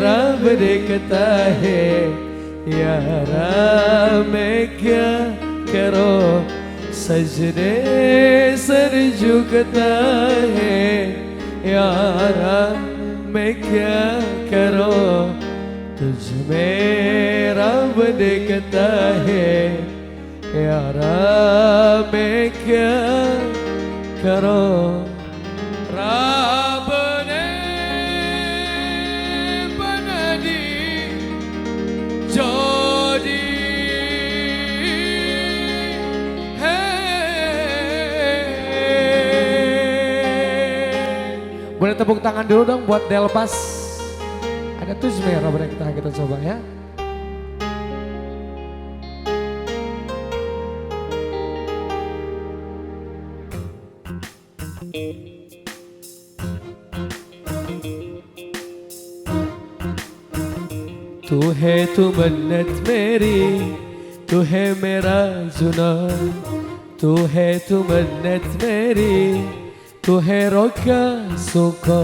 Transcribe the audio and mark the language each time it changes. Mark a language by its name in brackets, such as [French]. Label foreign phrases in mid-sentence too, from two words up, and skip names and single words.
[Hindi] रब देखता है यारा मैं क्या करो सजदे सर झुकता है यारा मैं क्या करो तुझ में रब देखता है यारा मैं क्या करो रब ने बना दी जोड़ी [Indonesian] Boleh tepuk tangan dulu dong buat Delpas. Ada tuh merah boleh kita coba ya. [Hindi] तू है तू मन्नत मेरी तू है मेरा जुनून तू है तू मन्नत मेरी तू है रोका सुको